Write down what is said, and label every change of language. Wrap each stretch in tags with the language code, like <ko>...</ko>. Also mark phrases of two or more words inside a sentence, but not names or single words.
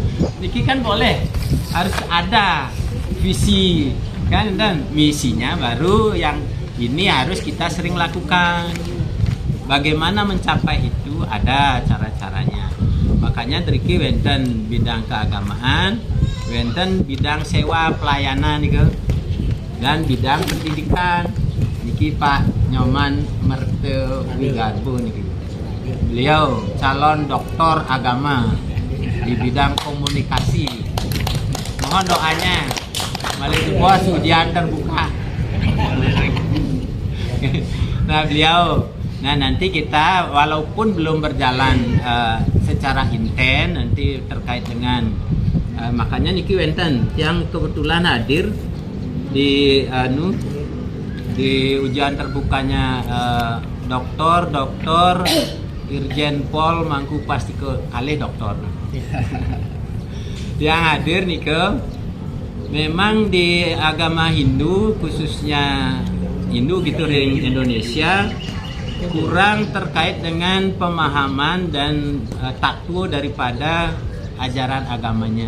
<id>Niki kan boleh, harus ada visi kan, dan misinya baru yang ini harus kita sering lakukan. Bagaimana mencapai itu ada cara-caranya. Makanya triki wenten bidang keagamaan, wenten bidang sewa pelayanan nih, dan bidang pendidikan niki Pak Nyoman Merte Wigarbo niki. Beliau calon doktor agama di bidang komunikasi. Mohon doanya, mari bos ujian terbuka. Nah beliau, nah nanti kita walaupun belum berjalan secara intens nanti terkait dengan makanya</id> <ban>niki wenten</ban> <id>yang kebetulan hadir di di ujian terbukanya doktor Irjen Pol Mangku pasti kali doktor yang hadir nih memang di agama Hindu khususnya Hindu gitu di Indonesia kurang terkait dengan pemahaman dan tatwa daripada ajaran agamanya.</id>